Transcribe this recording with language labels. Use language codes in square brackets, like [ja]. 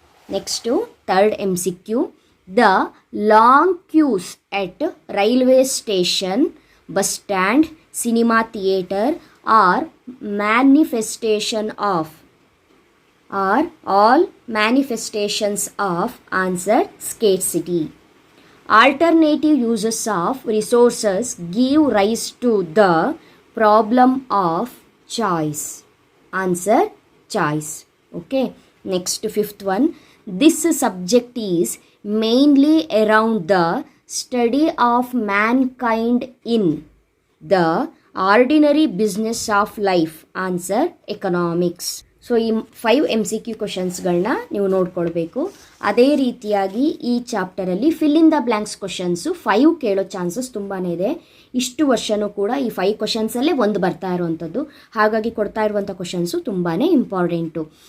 [en] Next third MCQ. The long queues at railway station, bus stand, cinema theatre are manifestation of. Are all manifestations of. Answer scarcity. Alternative uses of resources give rise to the problem of choice. Answer choice. Okay. Next, fifth one. This subject is mainly around the study of mankind in the ordinary business of life. Answer economics. [kn] So ಈ 5 MCQ ಕ್ವಶನ್ಸ್ಗಳನ್ನ ನೀವು ನೋಡ್ಕೊಳ್ಬೇಕು. ಅದೇ ರೀತಿಯಾಗಿ ಈ ಚಾಪ್ಟರಲ್ಲಿ fill in the blanks questions 5 ಕೇಳೋ chances ತುಂಬಾ ಇದೆ. ಇಷ್ಟು ವರ್ಷವೂ ಕೂಡ ಈ 5 ಕ್ವಶನ್ಸಲ್ಲೇ ಒಂದು ಬರ್ತಾ ಇರುವಂಥದ್ದು. ಹಾಗಾಗಿ ಕೊಡ್ತಾ ಇರುವಂಥ ಕ್ವಶನ್ಸು ತುಂಬಾ ಇಂಪಾರ್ಟೆಂಟು.